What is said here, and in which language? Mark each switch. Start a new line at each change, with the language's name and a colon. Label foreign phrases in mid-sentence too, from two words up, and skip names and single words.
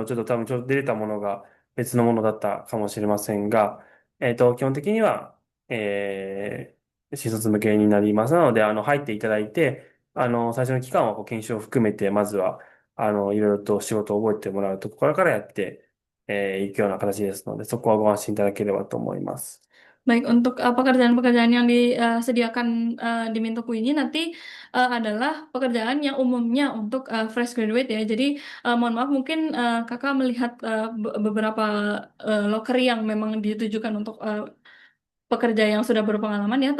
Japanese: ちょっと多分ちょっと出れたものが別のものだったかもしれませんが、基本的には、新卒向けになります。なので、入っていただいて、最初の期間は研修を含めて、まずは、いろいろと仕事を覚えてもらうところからやって、いくような形ですので、そこはご安心いただければと思います。
Indonesian: Baik, untuk pekerjaan-pekerjaan yang disediakan di Mintoku ini nanti adalah pekerjaan yang umumnya untuk
English: fresh graduate
Indonesian: ya. Jadi mohon maaf mungkin kakak melihat beberapa loker yang memang ditujukan untuk pekerja yang sudah berpengalaman ya.